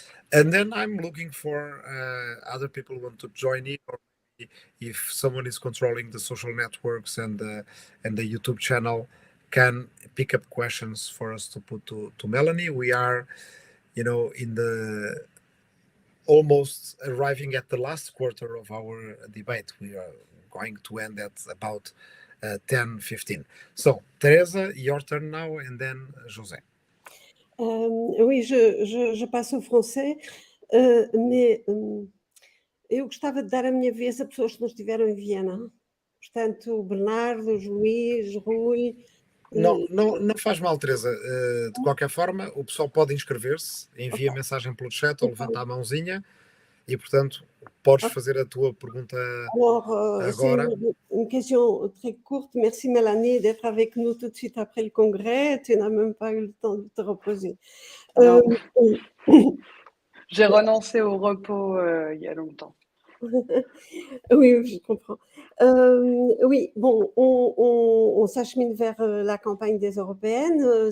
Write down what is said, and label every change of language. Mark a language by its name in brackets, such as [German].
[English] And then I'm looking for other people who want to join in, or if someone is controlling the social networks and the YouTube channel, can pick up questions for us to put to Mélanie. We are, in the almost arriving at the last quarter of our debate. We are going to end at about 10:15. So, Teresa, your turn now, and then José. [French] Oui, je [Portuguese] passo ao français, mas eu gostava de dar a minha vez a pessoas que não estiveram em Viena. Portanto, Bernardo, Luís, Rui. Não faz mal, Teresa. De qualquer forma, o pessoal pode inscrever-se, envia mensagem pelo chat ou levanta a mãozinha e, portanto, podes fazer a tua pergunta agora. [French] Une question très courte. Merci Mélanie d'être avec nous tout de suite après le congrès. Tu n'as même pas eu le temps de te reposer. J'ai renoncé au repos il y a longtemps. Oui, je comprends. Oui, bon, on s'achemine vers la campagne des européennes.